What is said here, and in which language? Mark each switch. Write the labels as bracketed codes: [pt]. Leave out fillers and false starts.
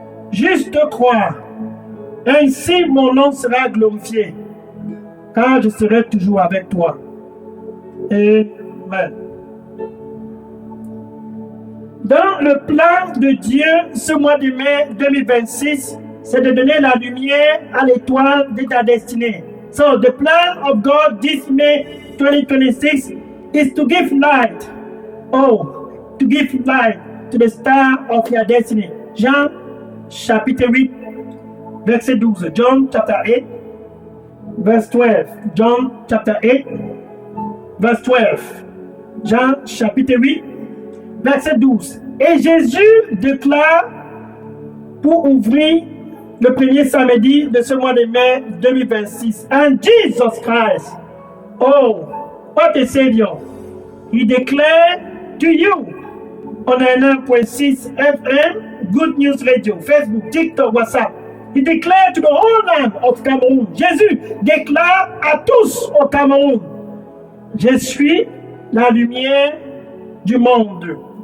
[fr] Juste croire. Ainsi mon nom sera glorifié, car je serai toujours avec toi. Amen. Dans le plan de Dieu, ce mois de mai 2026, c'est de donner la lumière à l'étoile de ta destinée. [en] So the plan of God this May 2026 is to give light. Oh, to give light to the star of your destiny. [fr] Jean chapitre 8, verset 12. [en] John chapter 8, verse 12. John chapter 8, verse 12. [fr] Jean chapitre 8, verset 12. Et Jésus déclare pour ouvrir le premier samedi de ce mois de mai 2026. [en] And Jesus Christ, oh, what a Savior, He declared to you on 1.6 FM, Good News Radio, Facebook, TikTok, WhatsApp. He declared to the whole land of Cameroun. [fr] Jésus déclare à tous au Cameroun, je suis la lumière du monde.